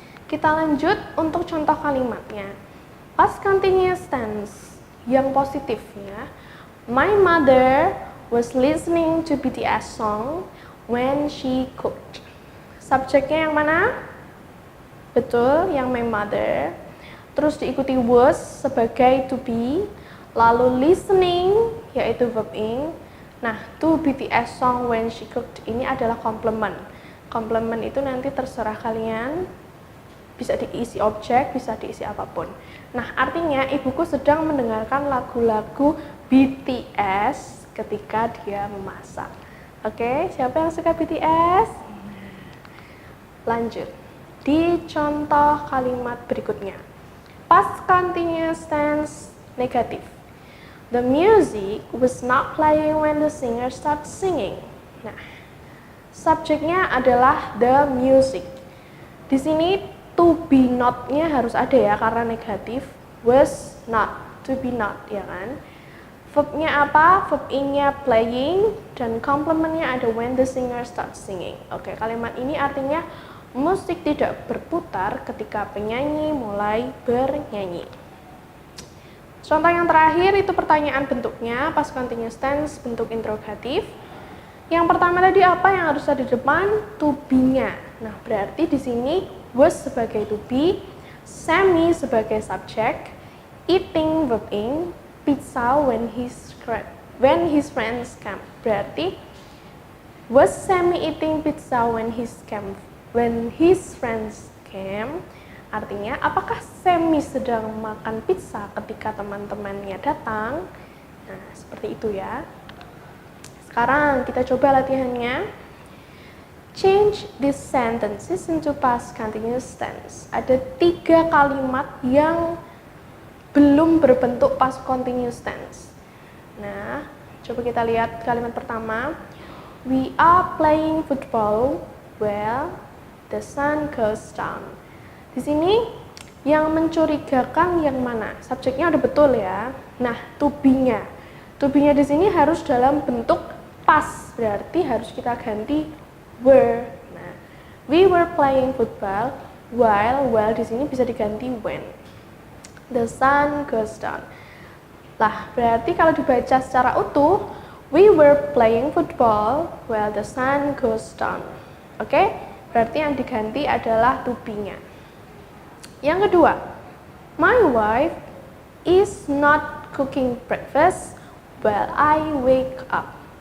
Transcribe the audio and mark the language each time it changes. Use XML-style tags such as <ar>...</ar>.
<id>Kita lanjut untuk contoh kalimatnya. Past continuous tense yang positif ya.</id> <en>My mother was listening to BTS song when she cooked.</en> <id>Subjeknya yang mana? Betul, yang</id> <en>my mother.</en> <id>Terus diikuti was sebagai to be. Lalu listening, yaitu verb ing.</id> <en>Nah, to BTS song when she cooked</en> <id>ini adalah</id> <en>complement.</en> <id>Complement itu nanti terserah kalian. Bisa diisi objek, bisa diisi apapun. Nah, artinya ibuku sedang mendengarkan lagu-lagu BTS ketika dia memasak. Oke, siapa yang suka BTS? Lanjut, di contoh kalimat berikutnya.</id> <en>Past continuous tense negatif. The music was not playing when the singer started singing.</en> <id>Nah, subjeknya adalah the music. Di sini to be not-nya harus ada ya karena negatif.</id> <en>Was not, to be not</en> <id>ya kan. Verb-nya apa?</id> <en>Verb ing-nya playing dan complement-nya ada when the singer starts singing.</en> <id>Oke, kalimat ini artinya musik tidak berputar ketika penyanyi mulai bernyanyi. Contoh yang terakhir itu pertanyaan bentuknya past continuous tense bentuk interrogatif. Yang pertama tadi apa yang harus ada di depan? To be-nya. Nah, berarti di sini was sebagai to be, Sammy sebagai subjek, eating verb ing,</id> <en>pizza when his friends come. Berarti was Sammy eating pizza when his friends came?</en> <id>Artinya, apakah Sammy sedang makan pizza ketika teman-temannya datang? Nah, seperti itu ya. Sekarang kita coba latihannya.</id> <en>Change these sentences into past continuous tense.</en> <id>Ada 3 kalimat yang belum berbentuk past continuous tense. Nah, coba kita lihat kalimat pertama.</id> <en>We are playing football while the sun goes down.</en> <id>Di sini yang mencurigakan yang mana? Subjeknya udah betul ya. Nah, to be-nya. To be-nya di sini harus dalam bentuk past, berarti harus kita ganti were.</id> <en>Nah, we were playing football while</en> <id>di sini bisa diganti</id> <en>when. The sun goes down.</en> <id>Lah, berarti kalau dibaca secara utuh,</id> <en>we were playing football while the sun goes down.</en> <id>Oke? Berarti yang diganti adalah to be-nya. Yang kedua,</id> <en>my wife is not cooking breakfast while I wake up.</en>